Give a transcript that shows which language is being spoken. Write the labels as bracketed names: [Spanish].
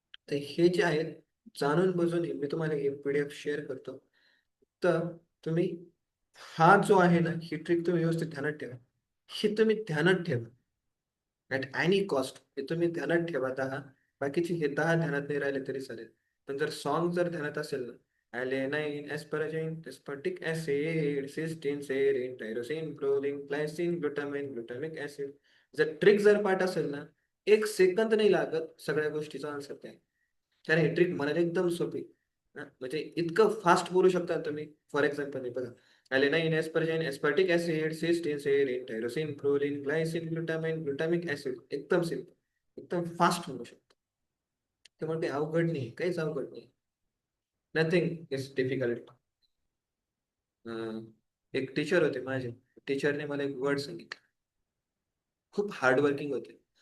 [Marathi] तर हे जे आहेत, जाणून बुजून मी तुम्हाला हे PDF शेअर करतो. तर तुम्ही हा जो आहे ना, ही ट्रिक तुम्ही व्यवस्थित ध्यानात ठेवा. ही तुम्ही ध्यानात ठेवा. [English] At any cost. [Marathi] हे तुम्ही ध्यानात ठेवा 10. बाकीचे हे 10 ध्यानात नाही राहिले तरी चालेल. पण जर सॉन्ग जर ध्यानात असेल ना, alanine, asparagine, aspartic acid, cysteine, serine, tyrosine, proline, glycine, glutamine, glutamic acid. जर ट्रिक जर पाठ असेल ना, 1 सेकंद नाही लागत सगळ्या गोष्टीचा आन्सर द्या. कारण हे ट्रिक म्हणायला एकदम सोपी. म्हणजे इतकं फास्ट बोलू शकता तुम्ही. फॉर एक्झाम्पल बघा, alanine, asparagine, aspartic acid, cysteine, serine, tyrosine, proline, glycine, glutamine, glutamic acid. एकदम सिम्पल, एकदम फास्ट म्हणू शकतो. त्यामुळे काही अवघड नाही, काहीच अवघड नाही. [English] Nothing is difficult. [Marathi] एक टीचर होते माझे. टीचरने मला एक वर्ड सांगितलं. खूप हार्डवर्किंग होते.